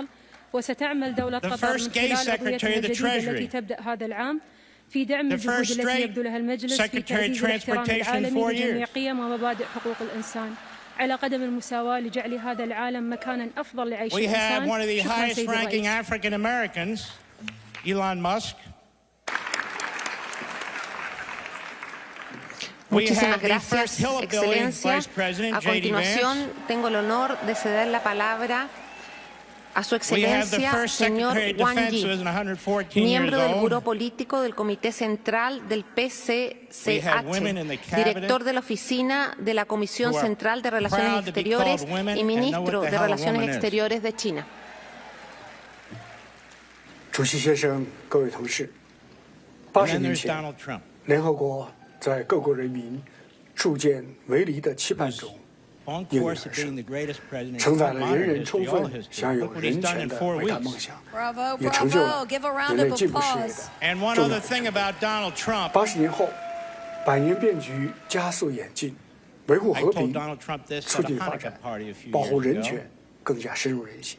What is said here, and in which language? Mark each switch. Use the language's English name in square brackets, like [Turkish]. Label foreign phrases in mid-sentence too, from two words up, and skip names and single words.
[Arabic] وستعمل دولة قطر من خلال عضويتها الجديدة التي تبدأ هذا العام في دعم الجهود التي يبذلها المجلس في تعزيز الاحترام العالمي لجميع قيم ومبادئ حقوق الإنسان على قدم المساواة لجعل هذا العالم مكانا أفضل لعيش الإنسان. شكرا سيد الرئيس. [Spanish] Muchísimas gracias, Excelencia. A continuación, tengo el honor de ceder la palabra a su Excelencia, señor Wang Yi, miembro del Buró Político del Comité Central del PCCH, director de la Oficina de la Comisión Central de Relaciones Exteriores y ministro de Relaciones Exteriores de China. [Chinese] 主席先生，各位同事，80年前，联合国在各国人民铸建围篱的期盼中应运而生，承载了人人充分享有人权的伟大梦想，也成就了人类进步事业的重要里程。80年后，100年变局加速演进，维护和平、促进发展、保护人权更加深入人心。